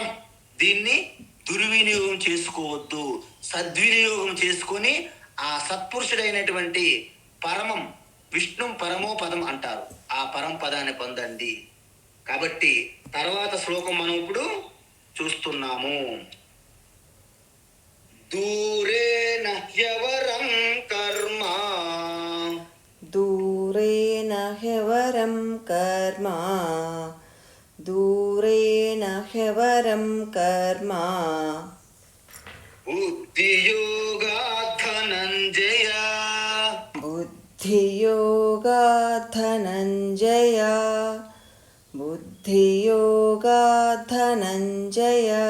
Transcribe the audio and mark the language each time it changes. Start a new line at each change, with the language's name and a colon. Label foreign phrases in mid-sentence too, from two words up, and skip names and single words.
Telugu: దీన్ని దుర్వినియోగం చేసుకోవద్దు, సద్వినియోగం చేసుకొని ఆ సత్పురుషుడైనటువంటి
Sanskrit: పరమం విష్ణు పరమో పదం
Telugu: అంటారు, ఆ పరం పదాన్ని పొందండి. కాబట్టి తర్వాత శ్లోకం మనం ఇప్పుడు చూస్తున్నాము.
Sanskrit: దూరేణ హ్యవరం కర్మ, दूरेण ह्यवरं कर्म, दूरेण ह्यवरं कर्म, బుద్ధియోగాత్ ధనంజయ, बुद्धियोगात् धनञ्जय, बुद्धियोगात् धनञ्जय,